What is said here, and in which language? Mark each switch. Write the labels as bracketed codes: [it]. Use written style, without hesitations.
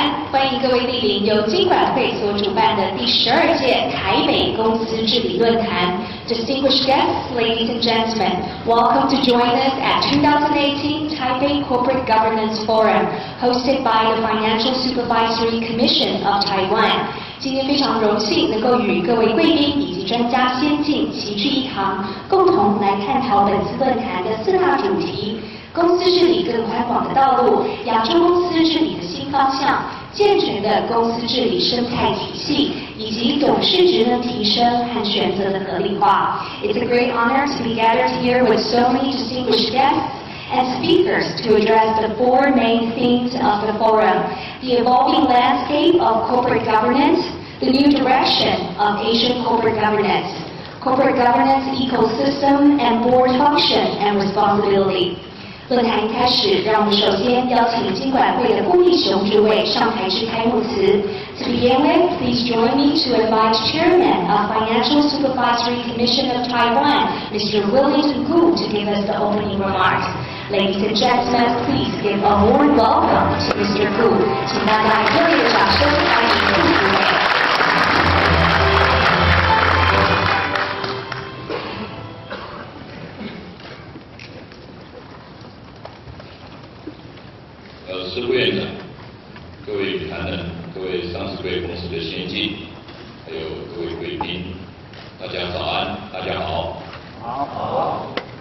[zh] 欢迎各位莅临由金管会所主办的第12届台北公司治理论坛。 [en] Distinguished guests, ladies and gentlemen, welcome to join us at 2018 Taipei Corporate Governance Forum, hosted by the Financial Supervisory Commission of Taiwan. [zh] 今天非常荣幸能够与各位贵宾以及专家先进齐聚一堂，共同来探讨本次论坛的4大主题：公司治理更宽广的道路、亚洲公司治理的新方向、健全的公司治理生态体系，以及董事职能提升和选择的合理化。 [en] It's a great honor to be gathered here with so many distinguished guests and speakers to address the 4 main themes of the forum: the evolving landscape of corporate governance, the new direction of Asian corporate governance, corporate governance ecosystem and board function and responsibility. [zh] 论坛一开始，让我们首先邀请金管会的顾立雄主委上台致开幕词。 [en] To begin with, please join me to invite Chairman of Financial Supervisory Commission of Taiwan, Mr. Wellington Gu, to give us the opening remarks. Ladies and gentlemen, please give a warm welcome to Mr. Gu. [zh] 请大家以热烈的掌声欢迎顾主委。师副院长、各位谈人、各位上市柜公司的先进，还有各位贵宾，大家早安，大家好。好。